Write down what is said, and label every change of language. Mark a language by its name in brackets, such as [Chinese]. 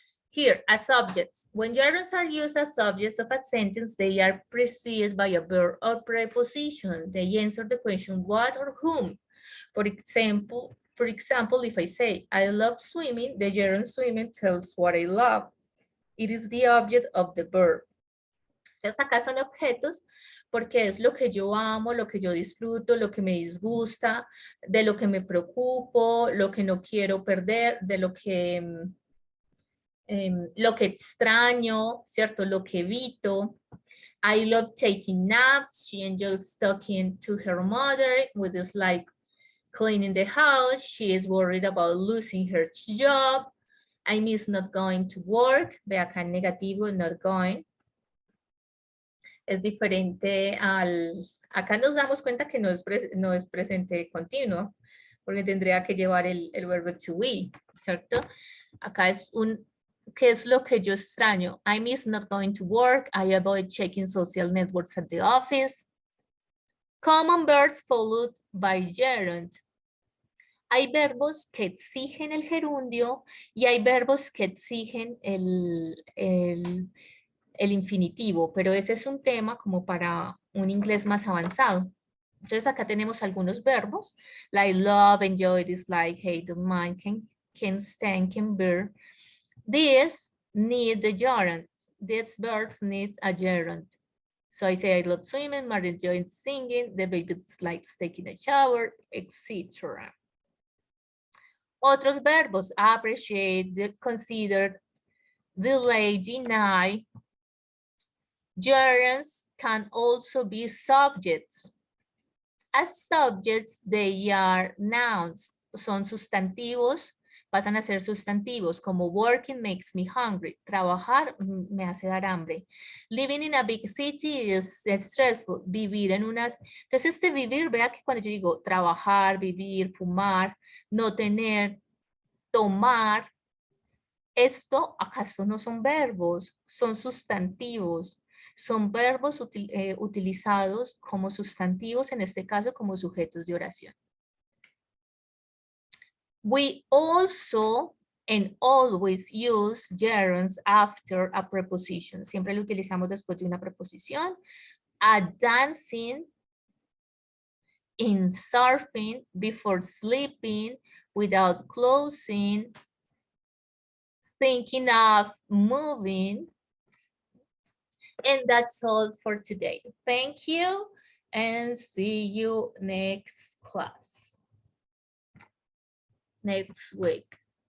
[English] Here, as subjects. When gerunds are used as subjects of a sentence, they are preceded by a verb or preposition. They answer the question what or whom. For example, if I say, I love swimming, the gerund swimming tells what I love. It is the object of the verb. [Spanish] Entonces acá son objetos porque es lo que yo amo, lo que yo disfruto, lo que me disgusta, de lo que me preocupo, lo que no quiero perder, de lo que extraño, ¿cierto? Lo que evito. [English] I love taking naps. She enjoys talking to her mother with this like cleaning the house. She is worried about losing her job. I miss not going to work. [Spanish] Ve acá en negativo, [English] not going. [Spanish] Es diferente acá nos damos cuenta que no es presente continuo, porque tendría que llevar el verbo to be, ¿cierto? Acá es ¿qué es lo que yo extraño? [English] I miss not going to work. I avoid checking social networks at the office. Common verbs followed by gerund. [Spanish] Hay verbos que exigen el gerundio y hay verbos que exigen el infinitivo, pero ese es un tema como para un inglés más avanzado. Entonces acá tenemos algunos verbos, [English] like love, enjoy, dislike, hate, don't mind, can stand, can bear. These need the gerund. These verbs need a gerund. So I say I love swimming, Marty enjoys singing, the baby dislikes taking a shower, etc. [Spanish] Otros verbos, [English] appreciate, consider, delay, deny. Gerunds can also be subjects. As subjects, they are nouns. [Spanish] Son sustantivos, pasan a ser sustantivos, como [English] working makes me hungry. [Spanish] Trabajar me hace dar hambre. [English] Living in a big city is stressful. [Spanish] Vivir en unas... Entonces, este vivir, vea que cuando yo digo trabajar, vivir, fumar, no tener, tomar, esto, ¿acaso no son verbos? Son sustantivos. Son verbos utilizados como sustantivos, en este caso como sujetos de oración. [English] We also and always use gerunds after a preposition. [Spanish] Siempre lo utilizamos después de una preposición. [English] At dancing, in surfing, before sleeping, without closing, thinking of moving. And that's all for today. Thank you and see you next class, next week.